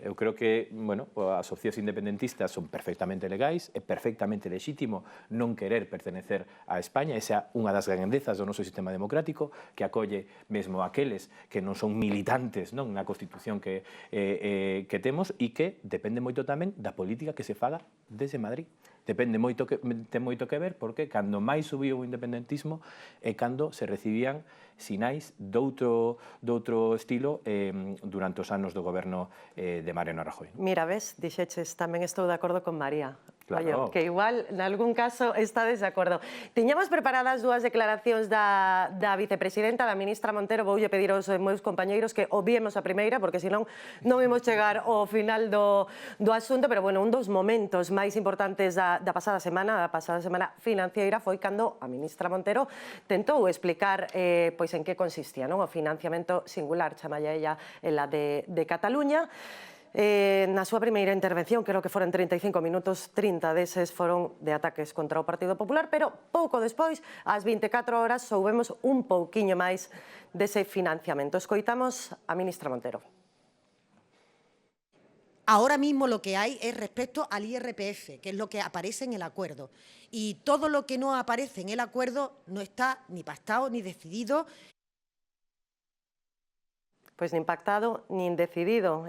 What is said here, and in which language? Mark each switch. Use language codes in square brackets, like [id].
[gl] Eu creo que, bueno, as opcións independentistas son perfectamente legais, é perfectamente lexítimo non querer pertenecer a España, esa é unha das grandezas do noso sistema democrático, que acolle mesmo aqueles que non son militantes na Constitución que temos e que depende moito tamén da política que se faga desde Madrid. Ten moito que ver porque cando máis subiu o independentismo é cando se recibían sinais doutro estilo durante os anos do goberno de Mariano Rajoy. Mira, ves, dixeches, tamén estou de acordo con María. Claro. [es] Oye, que igual, en algún caso, [gl] estades de acordo. Tiñamos preparadas dúas declaracións da vicepresidenta, da ministra Montero. Voulle pedir aos meus compañeiros que obviemos a primeira, porque senón non imos chegar ao final do asunto, pero, bueno, un dos momentos máis importantes da pasada semana financiera, foi cando a ministra Montero tentou explicar pois en que consistía o financiamento singular, chamalle [es] ella, en la de Cataluña. [gl] Na súa primeira intervención, creo que foron 35 minutos, 30 deses foron de ataques contra o Partido Popular, pero pouco despois, ás 24 horas, soubemos un pouquiño máis dese financiamento. Escoitamos a ministra Montero. [es] Ahora mismo lo que hay es respecto al IRPF, que es lo que aparece en el acuerdo. Y todo lo que no aparece en el acuerdo no está ni pactado ni decidido. [gl] Pois nin pactado, nin decidido.